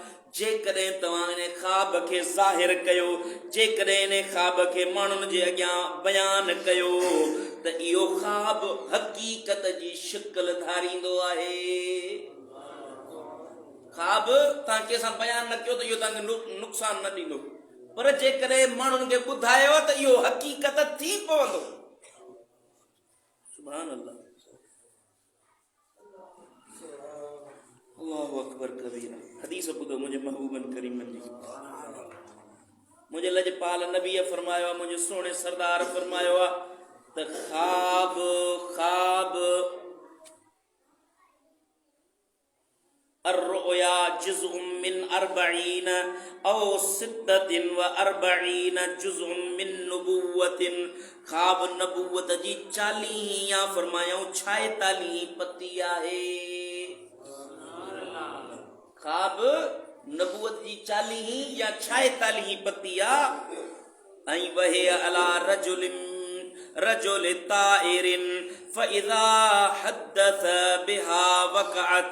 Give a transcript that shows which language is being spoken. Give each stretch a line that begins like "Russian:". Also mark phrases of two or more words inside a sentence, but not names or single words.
Sindhi: जेकॾहिं तव्हां इन ख्वाब खे ज़ाहिर कयो, जेकॾहिं इन ख्वाब खे माण्हुनि जे अॻियां बयान कयो, त इहो ख्वाब हक़ीक़त जी शिकिल धारींदो आहे। ख्वाब तव्हां कंहिंसां बयान न कयो त इहो तव्हांखे नुक़सान न ॾींदो, पर जेकॾहिं माण्हुनि खे ॿुधायो त इहो हक़ीक़त थी पवंदो।
Arabic: سبحان الله، الله أكبر كبيرا.
Sindhi: हदीस ॿुधो मुंहिंजे महबूबनि करीमनि जी। मुंहिंजे लजपाल नबीअ फरमायो आहे, मुंहिंजे सोणे सरदार फरमायो आहे त ख्वाब
Arabic: الرؤيا جزء من 40 أو 46 جزءا من النبوة.
Sindhi: ख्वाब नबुव्वत जी 40 या फरमायो 46 पती आहे। ख्वाब नबुव्वत जी 40 या 46 पती आहे।
Arabic: ऐं وهي على رجل طائر فإذا حدث بها وقعت.